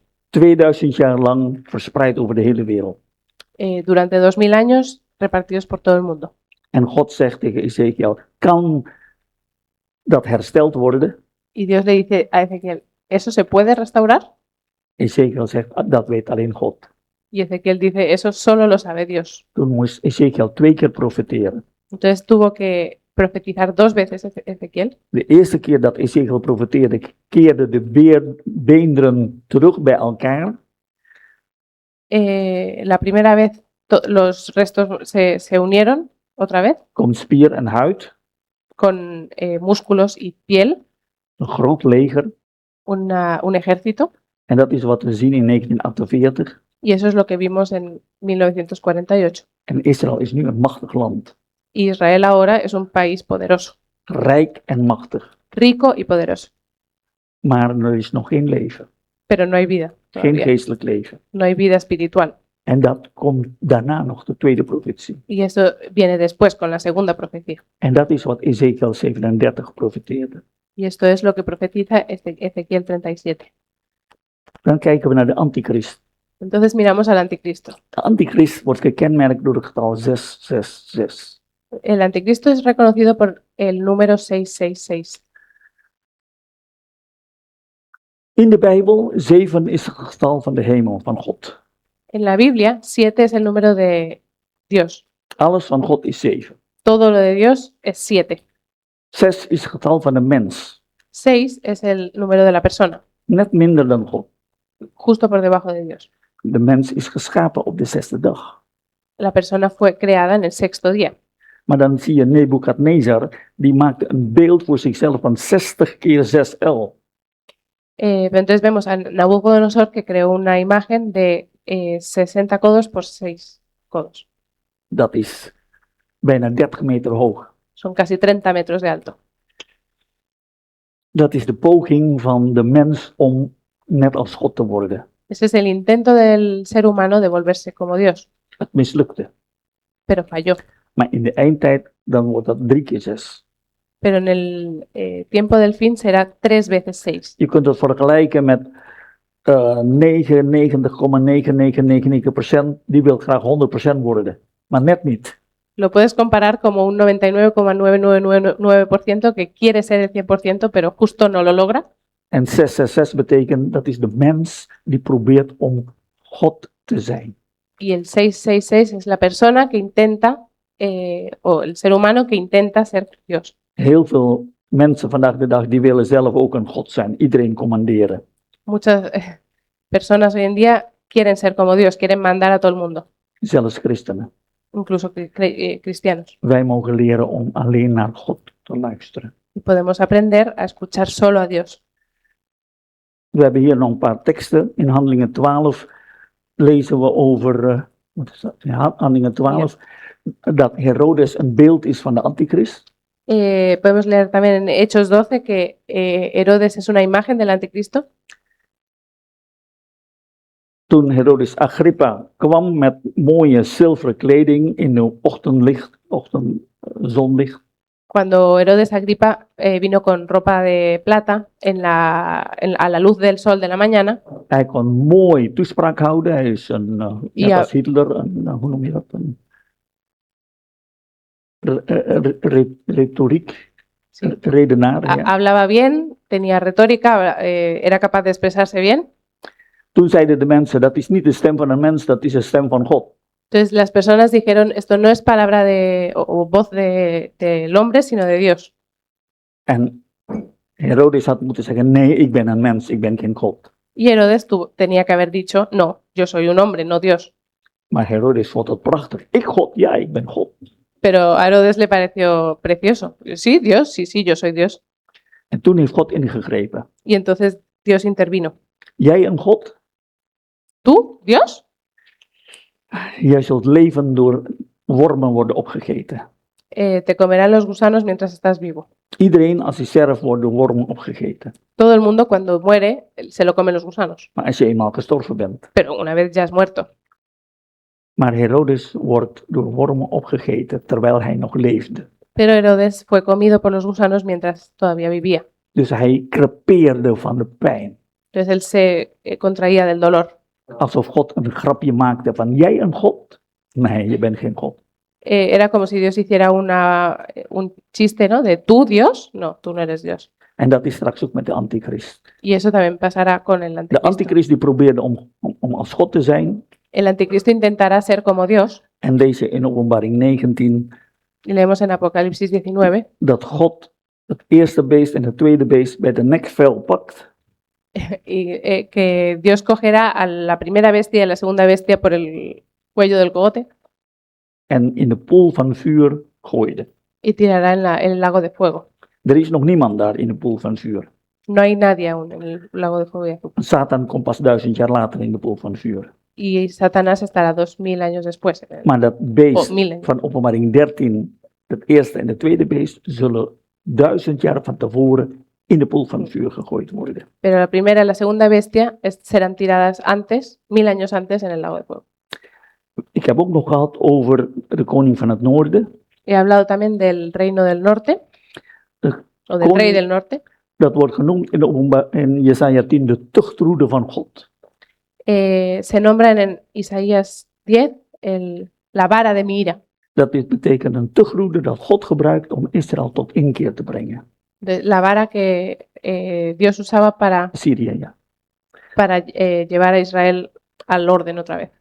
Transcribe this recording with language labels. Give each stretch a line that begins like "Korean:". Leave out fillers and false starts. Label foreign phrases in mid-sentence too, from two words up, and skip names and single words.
Dutch: 2000 jaar lang verspreid over de hele wereld.
Spanish: Durante 2000 años repartidos por todo el mundo.
Dutch: En God zegt tegen Ezekiel, kan dat hersteld worden?
Spanish: Y Dios le dice a Ezequiel, ¿eso se puede restaurar?
Dutch: Ezekiel zegt, dat weet alleen God.
Spanish: Y Ezequiel dice, eso solo lo sabe Dios.
Dutch: Toen moest Ezekiel 2 keer profeteren.
Spanish: Entonces tuvo que profetizar 2 veces Ezequiel.
Dutch: De eerste keer dat Ezekiel profeteerde, keerden de beenderen terug bij elkaar.
Spanish: La primera vez los restos se unieron otra vez
Dutch: Komt spier en huid,
Spanish: con músculos y piel,
Dutch: een groot leger.
Spanish: un ejército,
Dutch: En dat is wat we zien in 1948.
Spanish: y eso es lo que vimos en 1948.
Dutch: En Israël is nu een machtig land.
Spanish: Israel ahora es un país poderoso,
Dutch: Rijk en machtig.
Spanish: rico y poderoso,
Dutch: Maar er is nog geen leven.
Spanish: pero no hay vida
Dutch: Geen
Spanish: todavía,
Dutch: geestelijk leven.
Spanish: no hay vida espiritual.
Dutch: En dat komt daarna nog, de tweede profetie.
Spanish: Y eso viene después con la segunda profecía.
Dutch: En dat is wat Ezekiel 37 profeteerde.
Spanish: Y esto es lo que profetiza Ezequiel 37.
Dutch: Dan kijken we naar de antichrist.
Spanish: Entonces miramos al anticristo.
Dutch: De antichrist wordt gekenmerkt door het getal 666.
Spanish: El anticristo es reconocido por el número 666.
Dutch: In de Bijbel, 7 is het getal van de hemel, van God.
Spanish: En la Biblia, 7 es el número de Dios.
Dutch: Alles van God is 7.
Spanish: Todo lo de Dios es 7.
Dutch: 6 is het getal van de mens.
Spanish: 6 es el número de la persona,
Dutch: Net minder dan God.
Spanish: justo por debajo de Dios.
Dutch: De mens is geschapen op de 6e dag.
Spanish: La persona fue creada en el 6º día.
Dutch: Maar dan zie je Nebukadnezar, die maakte een beeld voor zichzelf van 60 keer 6L.
Spanish: Pero entonces vemos a Nabucodonosor que creó una imagen de 60 codos por 6 codos.
Dutch: Dat is bijna 30 meter hoog.
Spanish: Son casi 30 metros de alto.
Dutch: Dat is de poging van de mens om net als God te worden.
Spanish: Ese es el intento del ser humano de volverse como Dios,
Dutch: Het mislukte.
Spanish: pero falló.
Dutch: Maar in de eindtijd, dan wordt dat 3 keer 6.
Spanish: Pero en el tiempo del fin será 3 veces 6.
Dutch: Je kunt het vergelijken met 99,9999%. Die wil graag 100% worden, maar net niet.
Spanish: Lo puedes comparar como un 99,9999% que quiere ser el 100%, pero justo no lo logra.
Dutch: En 666 betekent, dat is de mens die probeert om God te zijn.
Spanish: Y el 666 es la persona que intenta, o el ser humano que intenta ser Dios.
Dutch: Heel veel mensen vandaag de dag, die willen zelf ook een God zijn. Iedereen commanderen.
Spanish: Muchas personas hoy en día quieren ser como Dios, quieren mandar a todo el mundo,
Dutch: Zelfs christenen.
Spanish: incluso cristianos.
Dutch: Wij mogen leren om alleen naar God te luisteren.
Spanish: Y podemos aprender a escuchar solo a Dios.
Dutch: We hebben hier nog een paar teksten. In Handelingen 12 lezen we over, wat is dat? Ja, Handelingen 12, dat Herodes een beeld is van de antichrist.
Spanish: Podemos leer también en Hechos 12 que Herodes es una imagen del anticristo.
Dutch: Toen Herodes Agrippa kwam met mooie zilveren kleding in de zonlicht,
Spanish: Cuando Herodes Agripa vino con ropa de plata a la luz del sol de la mañana,
Dutch: hij kon mooi toespraak houden. Hij is een, net Ja. als Hitler, hoe noem je dat? Een retoriek,
Spanish: sí,
Dutch: redenaar. Ja.
Spanish: hablaba bien, tenía retórica, era capaz de expresarse bien.
Dutch: Toen zeiden de mensen, dat is niet de stem van een mens, dat is de stem van God.
Spanish: Entonces las personas dijeron, esto no es palabra o voz del hombre, sino de Dios.
Dutch: En Herodes had moeten zeggen, nee, ik ben een mens, ik ben geen God.
Spanish: Y Herodes tenía que haber dicho, no, yo soy un hombre, no Dios.
Dutch: Maar Herodes vond het prachtig. Ik God, ja, ik ben God.
Spanish: Pero a Herodes le pareció precioso. Sí, Dios, sí, yo soy Dios.
Dutch: En toen heeft God ingegrepen.
Spanish: Y entonces Dios intervino.
Dutch: Jij een God?
Spanish: ¿Tú, Dios?
Dutch: Jij zult leven door wormen worden opgegeten.
Spanish: Te comerán los gusanos mientras estás vivo.
Dutch: Iedereen als hij sterft wordt door wormen opgegeten.
Spanish: Todo el mundo cuando muere se lo comen los gusanos.
Dutch: Maar als je eenmaal gestorven bent.
Spanish: Pero una vez ya es muerto.
Dutch: Maar Herodes wordt door wormen opgegeten terwijl hij nog leefde.
Spanish: Pero Herodes fue comido por los gusanos mientras todavía vivía.
Dutch: Dus hij crepeerde van de pijn.
Spanish: Entonces él se contraía del dolor.
Dutch: Alsof God een grapje maakte van, jij een God? Nee, je bent geen God.
Spanish: Era como si Dios hiciera un chiste, ¿no? De tú, Dios. No, tú no eres Dios.
Dutch: En dat is straks ook met de antichrist.
Spanish: Y eso también pasará con el
Dutch: De
Spanish: anticristo.
Dutch: antichrist die probeerde om als God te zijn.
Spanish: El anticristo intentará ser como Dios.
Dutch: En deze in Openbaring 19
Spanish: Y leemos en Apocalipsis 19
Dutch: dat God het eerste beest en het tweede beest bij de nekvel pakt
Spanish: que Dios cogerá a la primera bestia y a la segunda bestia por el cuello del cogote
Dutch: en in de poel van vuur gooide.
Spanish: y tirará en el lago de fuego.
Dutch: Er is nog niemand daar in de poel van vuur.
Spanish: No hay nadie aún en el lago de fuego y azufre.
Dutch: Satan komt pas 1000 jaar later in de poel van vuur.
Spanish: Y Satanás estará 2000 años después.
Dutch: Maar dat beest
Spanish: 1000 años.
Dutch: van Openbaring 13, het eerste en het tweede beest, zullen 1000 jaar van tevoren in de poel van vuur gegooid worden.
Spanish: Pero la primera y la segunda bestia serán tiradas antes, 1000 años antes, en el lago de fuego.
Dutch: Ik heb ook nog gehad over de koning van het noorden.
Spanish: He hablado también del reino del norte, o del
Dutch: Koning-
Spanish: rey del norte.
Dutch: Dat wordt genoemd in Jesaja 10 de tuchtroede van God.
Spanish: Se nombran en Isaías 10 la vara de mi ira.
Dutch: Dat dit betekent een tuchtroede dat God gebruikt om Israël tot inkeer te brengen.
Spanish: La vara que Dios usaba
Dutch: Syrië, ja.
Spanish: para llevar a Israel al orden otra vez.